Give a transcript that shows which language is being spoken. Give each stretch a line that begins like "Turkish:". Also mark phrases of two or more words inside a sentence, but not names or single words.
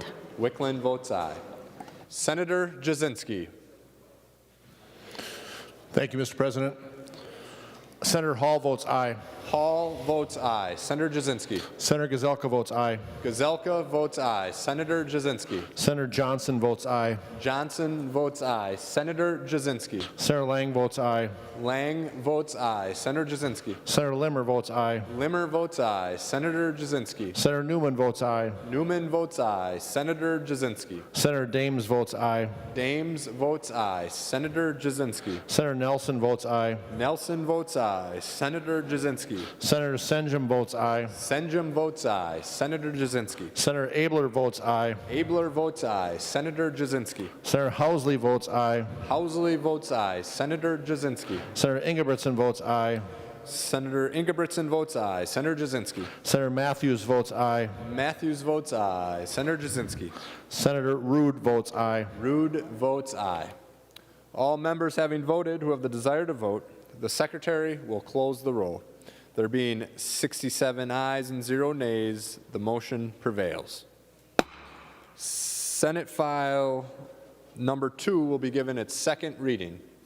English: Wickland votes aye. Senator Jasinski. Thank you, Mr. President. Senator Hall votes aye. Hall votes aye. Senator Jasinski. Senator Gazelka votes aye. Gazelka votes aye. Senator Jasinski. Senator Johnson votes aye. Johnson votes aye. Senator Jasinski. Senator Lang votes aye. Lang votes aye. Senator Jasinski. Senator Limmer votes aye. Limmer votes aye. Senator Jasinski. Senator Newman votes aye. Newman votes aye. Senator Jasinski. Senator Dames votes aye. Dames votes aye. Senator Jasinski. Senator Nelson votes aye. Nelson votes aye. Senator Jasinski. Senator Senjum votes aye. Senjum votes aye. Senator Jasinski. Senator Abler votes aye. Abler votes aye. Senator Jasinski. Senator Housley votes aye. Housley votes aye. Senator Jasinski. Senator Ingebrigtsen votes aye. Senator Ingebrigtsen votes aye. Senator Jasinski. Senator Matthews votes aye. Matthews votes aye. Senator Jasinski. Senator Rude votes aye. Rude votes aye. All members having voted who have the desire to vote, the Secretary will close the roll. There being 67 ayes and 0 nays, the motion prevails. Senate File number 2 will be given its second reading.